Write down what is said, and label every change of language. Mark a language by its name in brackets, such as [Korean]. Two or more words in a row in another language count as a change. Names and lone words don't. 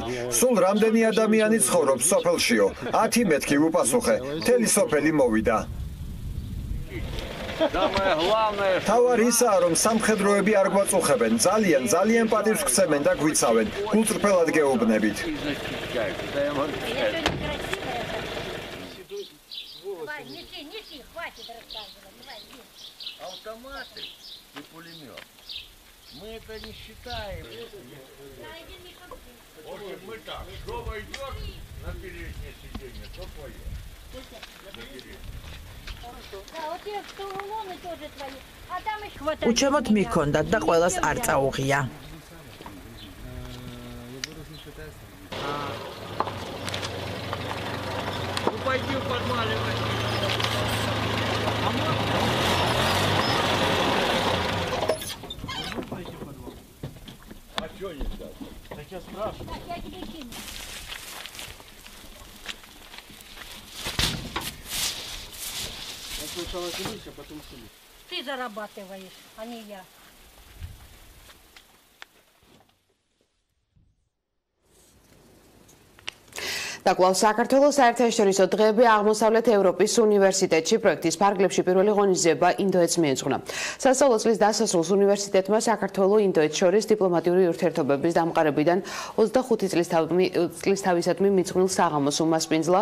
[Georgian] სულ რამდენი ადამიანი ცხოვრობს სოფელშიო? 10 მეთქი უპასუხე. მთელი სოფელი მოვიდა. თავარი ისაა, რომ სამხედროები არ გვაწუხებენ. ძალიან პატივს გცემენ და გვიცავენ. გულწრფელად გეუბნებით. [Russian] Мы это не считаем. Мы так, что войдет на переднее сиденье, то твое. [Georgian] უჩემოთ მიქონდათ და ყველას არ წაუღია. [Russian] Пойди в подвале. А что нельзя? Так я спрашиваю. Так я тебе кину. Я сначала кинусь, а потом кинусь. Ты зарабатываешь, а не я. [Georgian] დაკვლავ საქართველოს საერთაშორისო დღეები აღმოსავლეთ ევროპის უნივერსიტეტში პროექტის ფარგლებში პირველი ღონისძიება ინდოეთს მიეძღვნა. სასწავლო წლის დასასრულს უნივერსიტეტმა საქართველო-ინდოეთს შორის დიპლომატიური ურთიერთობების დამყარებიდან 25 წლის თავისადმი მიძღვნილ საღამოს უმასპინძლა.